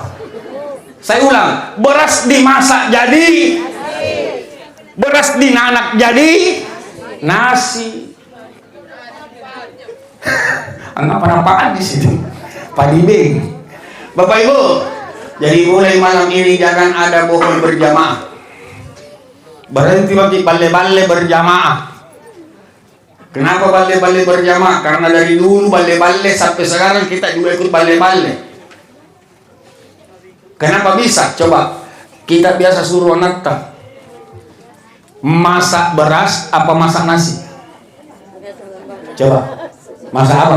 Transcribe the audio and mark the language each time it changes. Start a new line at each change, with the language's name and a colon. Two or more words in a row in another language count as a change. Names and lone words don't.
Indonesian: Saya ulang, beras dimasak jadi beras dinanak jadi nasi. Apa-apaan di sini Pak Dibing. Bapak Ibu, jadi mulai malam ini jangan ada bohong berjamaah. Berhenti bagi balle-balle berjamaah. Kenapa balle-balle berjamaah? Karena dari dulu balle-balle sampai sekarang kita juga ikut balle-balle. Kenapa bisa? Coba kita biasa suruh anak masak beras apa masak nasi? Coba masak apa?